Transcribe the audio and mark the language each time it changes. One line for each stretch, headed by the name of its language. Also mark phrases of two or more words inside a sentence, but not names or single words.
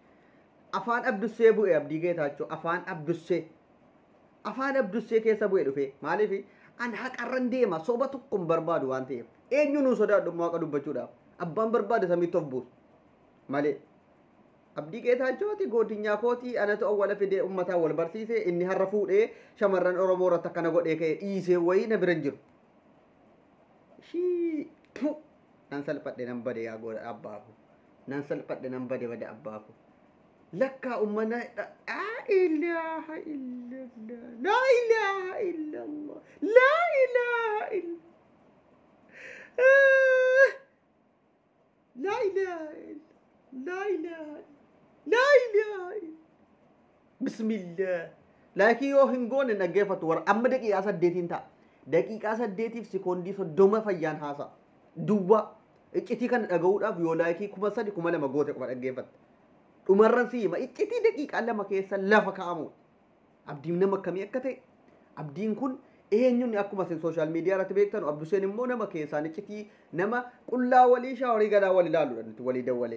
Oromo: Afaan abdussee bu'e abdii geetaachoo afaan abdussee keessa bu'e dhufe maaliif an haqarran deema soba tokkoon barbaadu waan ta'eef eenyu nu sodaadhu waaqa dubbachuudhaaf abbaan barbaade samitti of buusu malee abdii geetaachooti gootinyaa kootii anatu awwala fidee ummataa wal barsiise inni har'a fuudhee shamarran Oromoo irratti akkana godhee ka'e dhiisee wayii na bira hin jiru. Nan salphadhe nan bade yaa godha abbaaku nan salphadhe nan bade abbaaku lakkaa ummana
Arabic: لا إله إلا الله لا إله إلا الله لا إله إلا الله لا إله لا إله لا إله بسم الله
Oromo: laakiin yoo hin goone naggeeffatu war amma daqiiqaa 8 ta'a daqiiqaa 8 sekoondii 30 fayyaan haasa duwwa iccitii kana dhaga'uudhaaf yoo laayikii 3,000 2,000 goote qofa dhaggeeffatta. Dhumarran siima iccitii daqiiqaa 2 keessa lafa kaa'amu. Abdiin nama akkamii akka ta'e abdiin kun eenyuun akkuma isin sooshaal miidiyaa irratti beektan Abduseen immoo nama keessaan iccitii nama qullaa walii shaaworii gadaa wal ilaaluudha nuti walii dawwalee.